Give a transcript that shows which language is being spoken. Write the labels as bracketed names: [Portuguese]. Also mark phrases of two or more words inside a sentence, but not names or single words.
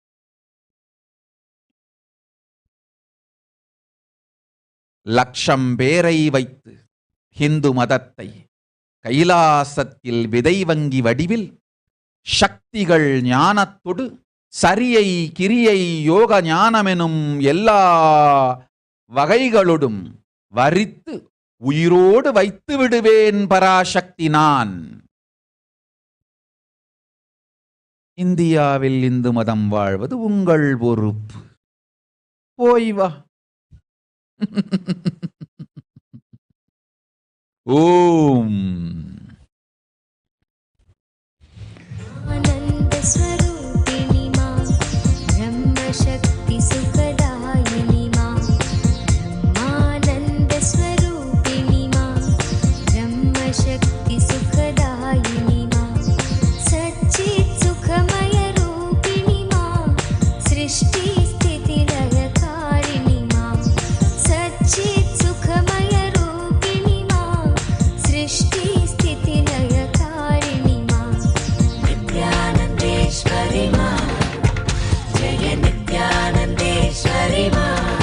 [Tamil] லட்சம் பேரை வைத்து ஹிந்து மதத்தை கைலாசத்தில் விதை வங்கி வடிவில் சக்திகள் ஞானத்தொடு சரியை கிரியை யோக ஞானமெனும் எல்லா வகைகளோடும் வரித்து உயிரோடு வைத்து விடுவேன் பராசக்தி நான். இந்தியாவில் இந்து மதம் வாழ்வது உங்கள் பொறுப்பு. போய் வா. ஓம். [Hindi] आनंद स्वरूपिणी मां ब्रह्म शक्ति सुखदायिनी मां ब्रह्मानंद स्वरूपिणी मां ब्रह्म शक्ति सुखदायिनी मां सच्चित् सुखमय रूपिणी मां सृष्टि स्थिति लयकारिणी मां सच्चित् सुखमय रूपिणी मां सृष्टि स्थिति लयकारिणी मां नित्यानन्देश्वरी मां जय नित्यानन्देश्वरी मां